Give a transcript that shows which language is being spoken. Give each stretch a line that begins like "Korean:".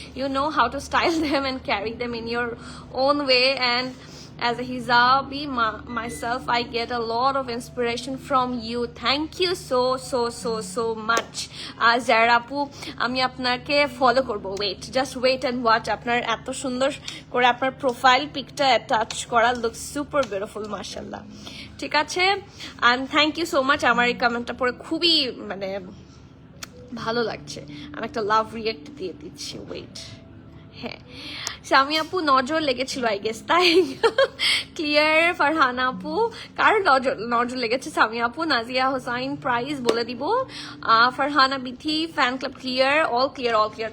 English: You know how to style them and carry them in your own way, and as a hijabi myself, I get a lot of inspiration from you. Thank you so much. Zara আপু,
Bangla: আমি আপনাকে follow করবো,
English: just wait and watch.
Bangla: আপনার এত সুন্দর করে আপনার profile পিকটা touch করা,
English: looks super beautiful,
Bangla: মাশাআল্লাহ। ঠিক আছে,
English: and thank you so much।
Bangla: আমার এই কমেন্টটা পড়ে খুবই মানে ভালো লাগছে, আমি একটা লাভ রিয়েক্ট দিয়ে দিচ্ছি, ওয়েট। হ্যাঁ, সামি আপু নজর লেগেছিল আই গেস, তাই ক্লিয়ার। ফারহানা আপু, কার নজর লেগেছে? সামি আপু। নাজিয়া হোসাইন প্রাইজ বলে দিব। Farhana Bithi fan club clear, all clear.